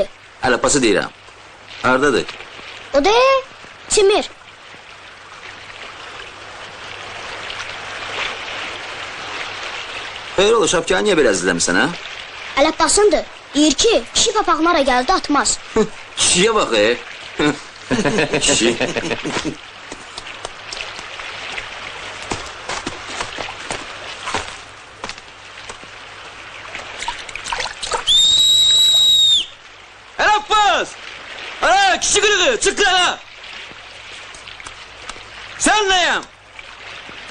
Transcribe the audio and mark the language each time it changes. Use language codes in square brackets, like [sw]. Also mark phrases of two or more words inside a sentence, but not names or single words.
[az] Ələbbası deyirəm. Hardadır? O da Timir. Xeyr ola, şapkanı niyə belə əzizləmirsən, ha? Ələbbasındır. Deyir ki, kişi papaqlara gəldi atmaz. Kişiyə bax, Kişi. Ələbbas! [tr] Ana, kişi kırığı, çık lan! Sen neyim?